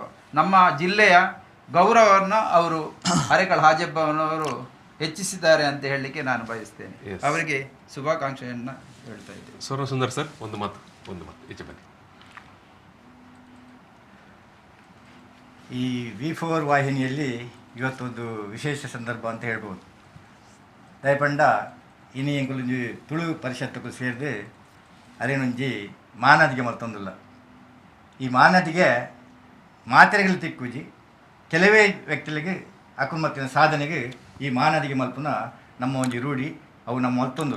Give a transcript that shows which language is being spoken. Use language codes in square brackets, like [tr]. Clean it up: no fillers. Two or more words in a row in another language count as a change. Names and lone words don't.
[kn] ನಮ್ಮ ಜಿಲ್ಲೆಯ ಗೌರವವನ್ನು ಅವರು ಅರೆಕಳ ಆಜಬ್ಬನವರು ಹೆಚ್ಚಿಸಿದ್ದಾರೆ ಅಂತ ಹೇಳಲಿಕ್ಕೆ ನಾನು ಬಯಸ್ತೇನೆ. ಅವರಿಗೆ ಶುಭಾಕಾಂಕ್ಷೆಯನ್ನು ಹೇಳ್ತಾ ಇದ್ದೇನೆ. ಸ್ವರ್ಣ ಸುಂದರ್ ಸರ್, ಒಂದು ಮಾತು ಈಚೆ ಬನ್ನಿ. ಈ V4 ವಾಹಿನಿಯಲ್ಲಿ ಇವತ್ತೊಂದು ವಿಶೇಷ ಸಂದರ್ಭ ಅಂತ ಹೇಳ್ಬೋದು. [tcy] ದಯಪಂಡ ಇನಿ ಎಂಕುಲೊಂಜಿ ತುಳು ಪರಿಷತ್ತಕ್ಕೂ ಸೇರಿದು ಅರೇನೊಂಜಿ ಮಾನದಿಗೆ ಮಲ್ತೊಂದುಲ್ಲ. ಈ ಮಾನದಿಗೆ ಮಾತ್ರೆಗಳು ತಿಕ್ಕುಜಿ ಕೆಲವೇ ವ್ಯಕ್ತಿಗಳಿಗೆ ಅಕುಮತ್ತಿನ ಸಾಧನೆಗೆ ಈ ಮಾನದಿಗೆ ಮಲ್ಪುನ ನಮ್ಮ ಒಂಜಿ ರೂಢಿ ಅವು ನಮ್ಮ ಮಲ್ತೊಂದುಲ್ಲ.